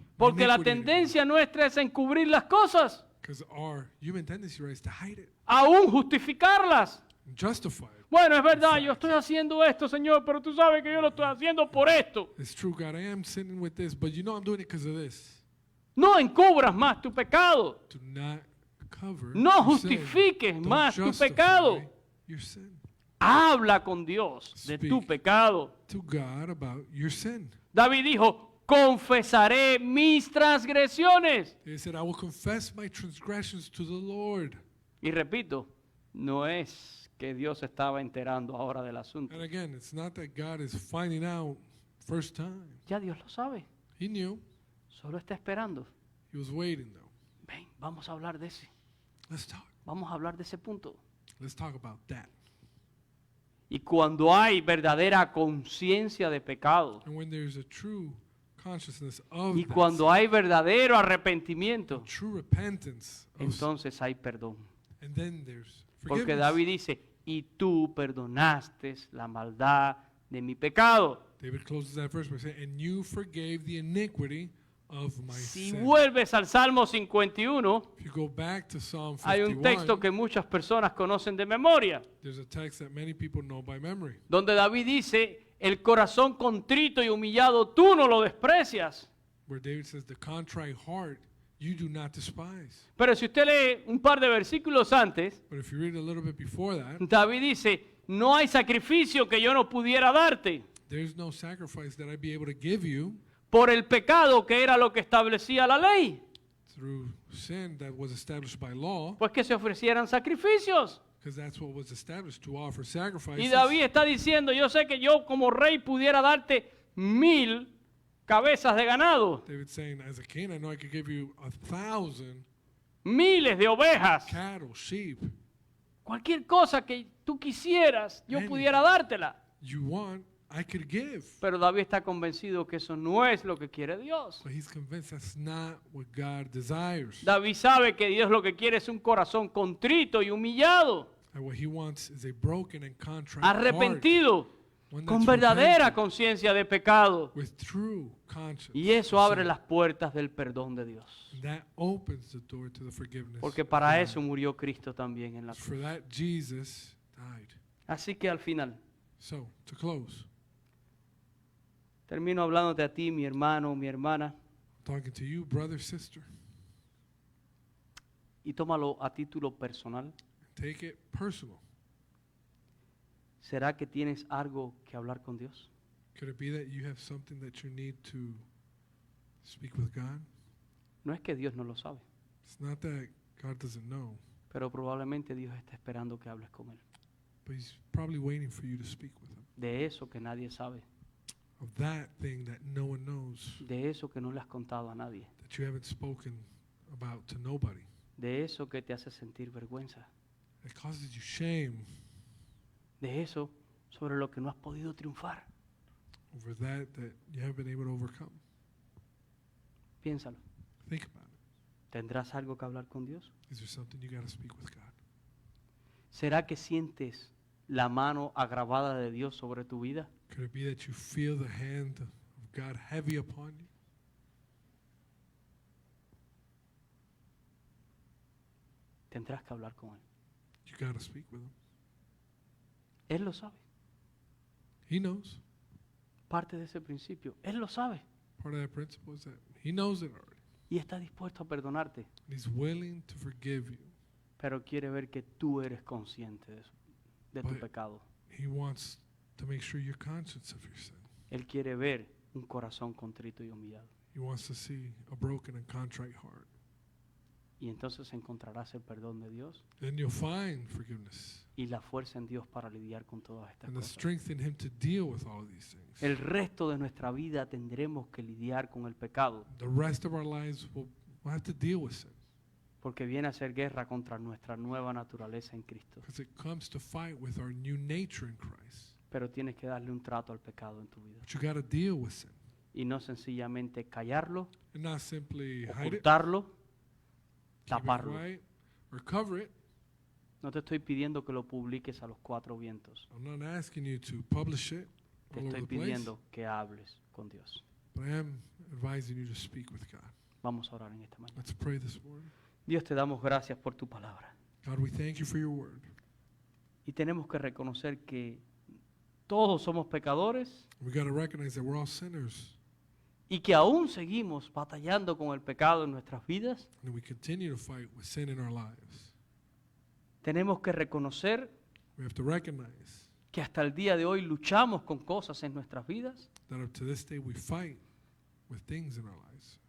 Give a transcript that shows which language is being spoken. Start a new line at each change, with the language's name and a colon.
Spanish: Porque la tendencia nuestra es encubrir las cosas,
English: Because our human tendency, right, is to hide it
Spanish: aún justificarlas.
English: and justify it.
Spanish: Bueno, es verdad, yo estoy haciendo esto, Señor, pero tú sabes que yo lo estoy haciendo por esto.
English: It's true, God, I am sinning with this, but you know I'm doing it because of this.
Spanish: No encubras más tu pecado.
English: Do not cover
Spanish: No
English: your sin.
Spanish: justifiques
English: Don't
Spanish: más tu
English: justify
Spanish: pecado.
English: your sin.
Spanish: Habla con Dios de tu
English: Speak.
Spanish: pecado.
English: To God about your sin.
Spanish: David dijo, confesaré mis transgresiones.
English: They said, I will confess my transgressions to the Lord.
Spanish: Y repito, no es que Dios se estaba enterando ahora del asunto.
English: And again, it's not that God is finding out first time.
Spanish: Ya Dios lo sabe,
English: He knew.
Spanish: solo está esperando.
English: He was waiting, though.
Spanish: Ven, vamos a hablar de ese.
English: Let's talk.
Spanish: Vamos a hablar de ese punto.
English: Let's talk about that.
Spanish: Y cuando hay verdadera conciencia de pecado,
English: And when there's a true consciousness of
Spanish: y
English: that
Spanish: cuando hay verdadero arrepentimiento,
English: sin, true repentance of sin,
Spanish: entonces hay perdón.
English: and then there's
Spanish: Porque
English: forgiveness.
Spanish: David dice, y tú perdonaste la maldad de mi pecado.
English: David closes that verse by saying, and you forgave the iniquity of my
Spanish: Si
English: sin.
Spanish: vuelves al Salmo 51,
English: If you go back to Psalm
Spanish: hay un texto
English: 51,
Spanish: que muchas personas conocen de memoria,
English: there's a text that many people know by memory,
Spanish: donde David dice, el corazón contrito y humillado tú no lo desprecias.
English: where David says, the contrite heart you do not despise.
Spanish: Pero si usted lee un par de versículos antes,
English: But if you read a little bit before that,
Spanish: David dice, no hay sacrificio que yo no pudiera darte
English: there's no sacrifice that I'd be able to give you
Spanish: por el pecado que era lo que establecía la ley,
English: through sin that was established by law,
Spanish: pues que se ofrecieran sacrificios.
English: because that's what was established, to offer
Spanish: Y
English: sacrifices.
Spanish: David está diciendo, yo sé que yo como rey pudiera darte 1000 cabezas de ganado,
English: David's saying, as a king, I know I could give you 1,000
Spanish: miles de ovejas,
English: cattle, sheep.
Spanish: cualquier cosa que tú quisieras, yo
English: Anything.
Spanish: pudiera dártela.
English: You want, I could give.
Spanish: Pero David está convencido que eso no es lo que quiere Dios.
English: But he's convinced that's not what God desires.
Spanish: David sabe que Dios lo que quiere es un corazón contrito y humillado,
English: And what he wants is a broken and contrite heart,
Spanish: arrepentido,
English: one
Spanish: con
English: that's
Spanish: verdadera
English: repentant,
Spanish: conciencia de pecado.
English: with true conscience.
Spanish: Y eso
English: of
Spanish: abre
English: sin.
Spanish: las puertas del perdón de Dios.
English: That opens the door to the forgiveness.
Spanish: Porque
English: of
Spanish: para
English: God.
Spanish: eso murió Cristo también en la
English: For
Spanish: cruz.
English: that, Jesus died.
Spanish: Así que al final,
English: So, to close,
Spanish: termino hablándote a ti, mi hermano, mi hermana.
English: talking to you, brother, sister.
Spanish: y tómalo a título personal.
English: Take it personal.
Spanish: ¿Será que tienes algo que hablar con Dios?
English: Could it be that you have something that you need to speak with God?
Spanish: No es que Dios no lo sabe,
English: It's not that God doesn't know,
Spanish: pero probablemente Dios está esperando que hables con Él.
English: but He's probably waiting for you to speak with Him.
Spanish: De eso que nadie sabe,
English: Of that thing that no one knows,
Spanish: de eso que no le has contado a nadie,
English: that you haven't spoken about to nobody,
Spanish: de eso que te hace sentir vergüenza,
English: that causes you shame,
Spanish: de eso sobre lo que no has podido triunfar.
English: over that you haven't been able to overcome.
Spanish: Piénsalo.
English: Think about it.
Spanish: ¿Tendrás algo que hablar con Dios?
English: Is there something you got to speak with God?
Spanish: ¿Será que sientes la mano agravada de Dios sobre tu vida?
English: Could it be that you feel the hand of God heavy upon you?
Spanish: Tendrás que hablar con Él.
English: You got to speak with Him.
Spanish: Él lo sabe.
English: He knows.
Spanish: Parte de ese principio. Él lo sabe.
English: Part of that principle is that He knows it already.
Spanish: Y está dispuesto a perdonarte.
English: And He's willing to forgive you.
Spanish: Pero quiere ver que tú eres consciente de tu
English: But-
Spanish: pecado.
English: He wants to make sure you're conscious of your sin.
Spanish: Él quiere ver un corazón contrito y humillado.
English: He wants to see a broken and contrite heart.
Spanish: Y entonces encontrarás el perdón de Dios
English: Then you'll find forgiveness
Spanish: y la fuerza en Dios para lidiar con todas estas
English: and the
Spanish: cosas.
English: strength in Him to deal with all of these things.
Spanish: El resto de nuestra vida tendremos que lidiar con el pecado,
English: The rest of our lives we'll have to deal with sin
Spanish: porque viene a ser guerra contra nuestra nueva naturaleza en Cristo.
English: because it comes to fight with our new nature in Christ.
Spanish: Pero tienes que darle un trato al pecado en tu vida.
English: But you got to deal with sin
Spanish: Y no sencillamente callarlo,
English: and not simply hide it,
Spanish: ocultarlo,
English: keep it
Spanish: taparlo.
English: quiet, or cover it.
Spanish: No te estoy pidiendo que lo publiques a los cuatro vientos.
English: I'm not asking you to publish it
Spanish: Te
English: all over
Spanish: estoy
English: the place,
Spanish: pidiendo que hables con Dios.
English: but I am advising you to speak with God.
Spanish: Vamos a orar en esta mañana.
English: Let's pray this morning.
Spanish: Dios, te damos gracias por tu palabra.
English: God, we thank you for your word.
Spanish: Y tenemos que reconocer que todos somos pecadores
English: We got to recognize that we're all sinners
Spanish: y que aún seguimos batallando con el pecado en nuestras vidas.
English: and we continue to fight with sin in our lives.
Spanish: Tenemos que reconocer
English: We have to recognize
Spanish: que hasta el día de hoy luchamos con cosas en nuestras vidas
English: that up to this day we fight with things in our lives.